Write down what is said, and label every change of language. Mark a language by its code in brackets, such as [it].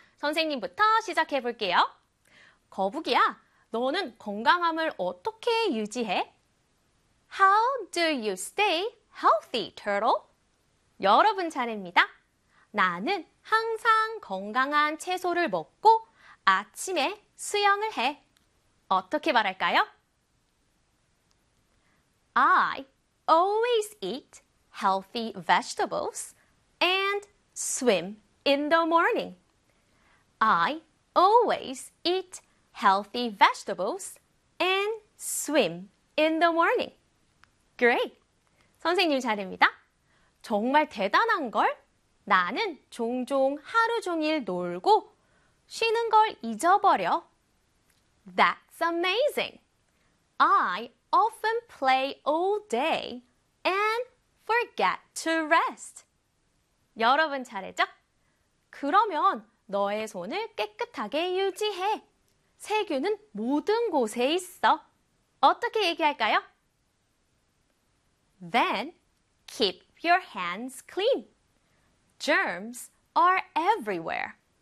[ko] 선생님부터 시작해 볼게요. 거북이야, 너는 건강함을 어떻게 유지해? [en] How do you stay healthy, turtle? [ko] 여러분 차례입니다. 나는 항상 건강한 채소를 먹고 아침에 수영을 해. 어떻게 말할까요? [en] I always eat healthy vegetables and swim in the morning. I always eat healthy vegetables and swim in the morning. Great. [ko] 선생님 잘입니다. 정말 대단한 걸? 나는 종종 하루 종일 놀고 쉬는 걸 잊어버려. [en] That's amazing. I often play all day and forget to rest. [ko] 여러분 잘했죠? 그러면 너의 손을 깨끗하게 유지해. 세균은 모든 곳에 있어. 어떻게 얘기할까요? [en] Then keep your hands clean. Germs are everywhere.